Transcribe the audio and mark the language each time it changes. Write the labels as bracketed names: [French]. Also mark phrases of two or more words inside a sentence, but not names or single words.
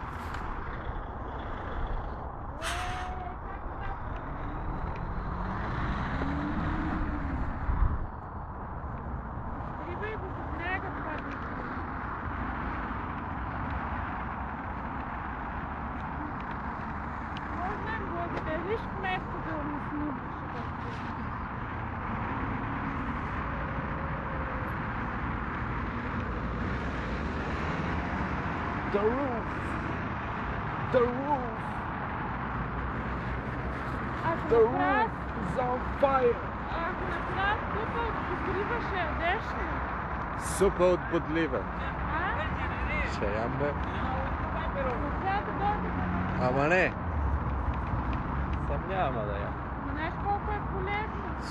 [Bulgarian] Рибай го за брега това видео. Можно им благодариш вместо да му снимаш. [English] The roof! The roof! The roof is on fire! [Bulgarian] Ако направят супа от подлива, ще ядеш ли? Супа от подлива. А? Ще ям бе. Трябва да дойде. Ама не. Сам няма да ям. Знаеш колко е полезно?